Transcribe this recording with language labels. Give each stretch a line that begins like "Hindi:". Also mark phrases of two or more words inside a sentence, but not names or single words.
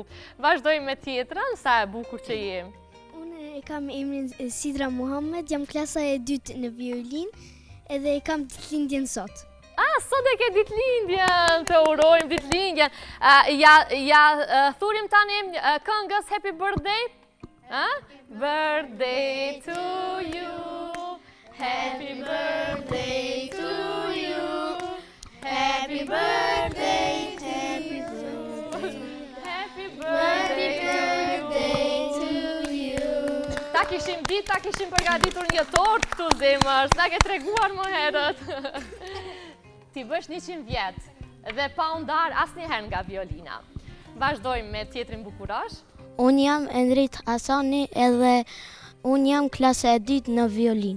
Albanian: Vazhdojmë me tjetrën, sa e bukur që jem. Unë e kam emrin Sidra Muhammed, jam klasa e 2 në violinë edhe e kam ditëlindjen sot. Sot e ke ditëlindjen, të urojmë ditëlindjen. Ja thurim tani këngës Happy Birthday.
English: Birthday to you. Happy birthday to you. Happy birthday to you. Happy birthday to you.
Albanian: Ta kishim ditë, ta kishim përgatitur një tortë këtu, Zemër, s'na ke treguar më herët. Ti bësh 100 vjetë dhe pa u ndar asnjëherë nga violina. Vazhdojmë me tjetrin bukurash. Unë jam Endrit Hasani edhe unë jam klasa e 2 në violinë.